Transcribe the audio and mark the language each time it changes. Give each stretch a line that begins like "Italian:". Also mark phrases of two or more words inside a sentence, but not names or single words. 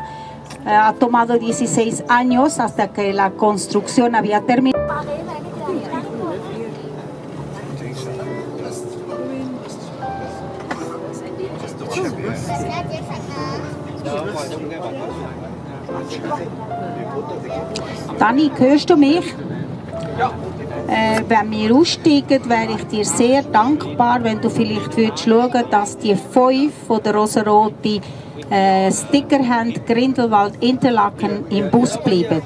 Spanish: Ha tomado 16 años hasta que la construcción había terminado.
German: Dani, hörst du mich? Ja. Wenn wir aussteigen, wäre ich dir sehr dankbar, wenn du vielleicht würdest schauen, dass die 5 von der rosarote Sticker haben, Grindelwald, Interlaken im Bus bleiben.